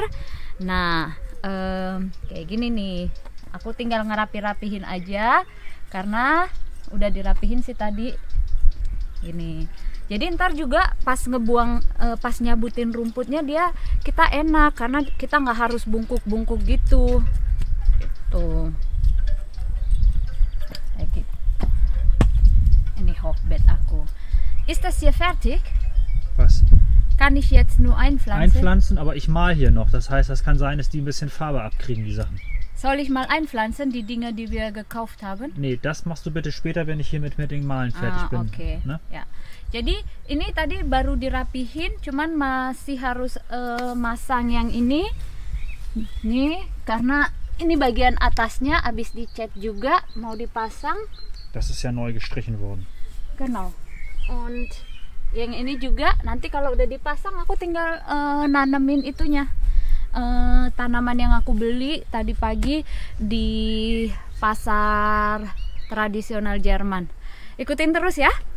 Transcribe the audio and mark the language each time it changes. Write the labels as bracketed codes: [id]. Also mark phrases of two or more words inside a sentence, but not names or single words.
[id] Nah kayak gini nih, aku tinggal ngerapi-rapihin aja karena udah dirapihin sih tadi gini. Jadi ntar juga pas ngebuang, pas nyabutin rumputnya dia kita enak, karena kita nggak harus bungkuk-bungkuk gitu. Tuh. Ini hochbeet aku. [de] Ist das hier fertig? Was? Kann ich jetzt nur einpflanzen? Einpflanzen, aber ich mal hier noch. Das heißt, das kann sein, dass die ein bisschen Farbe abkriegen, die Sachen. Soll ich mal einpflanzen, die Dinge, die wir gekauft haben? Nee, das machst du bitte später, wenn ich hier mit dem Malen fertig bin. Okay. Ne? [id] Ya. Jadi ini tadi baru dirapihin, cuman masih harus masang yang ini. Nih, karena ini bagian atasnya habis dicat juga, mau dipasang. [de] Das ist ja neu gestrichen worden. Genau. [id] Und yang ini juga nanti kalau udah dipasang aku tinggal nanemin itunya. Tanaman yang aku beli tadi pagi di pasar tradisional Jerman. Ikutin terus ya.